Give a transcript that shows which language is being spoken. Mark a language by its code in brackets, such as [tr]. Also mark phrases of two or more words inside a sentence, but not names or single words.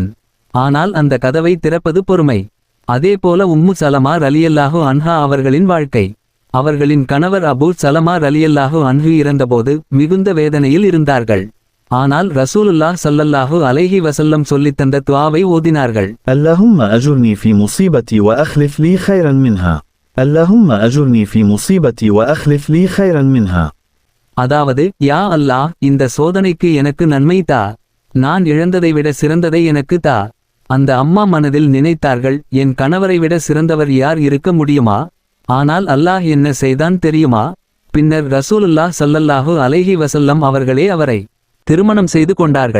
[ta] ஆனால் அந்த கதவை திறப்பது பொறுமை. அதேபோல உம்மு சலமா [ar] رضي الله عنها [ta] அவர்களின் வாழ்க்கை. அவர்களின் கணவர் அபூ சலமா [ar] رضي الله عنه [ta] இறந்தபோது மிகுந்த வேதனையில் இருந்தார்கள். ஆனால் [ar] رسول الله صلى الله عليه وسلم [ta] சொல்லித்தந்த துஆவை ஓதினார்கள். [ar] اللهم أجرني في مصيبتي وأخلف لي خيرا منها. اللهم أجرني في مصيبتي وأخلف لي خيرا منها. [ta] அதாவது, [ar] يا الله, [ta] இந்த சோதனைக்கு எனக்கு நன்மை தா. நான் இழந்ததை விட சிறந்ததை எனக்கு தா. அந்த அம்மா மனதில் நினைத்தார்கள், என் கணவரை விட சிறந்தவர் யார் இருக்க முடியுமா? ஆனால் அல்லாஹ் என்ன செய்தான் தெரியுமா? பின்னர் [ar] رسول الله صلى الله عليه وسلم [ta] அவர்களே அவரை திருமணம் செய்து கொண்டார்கள்.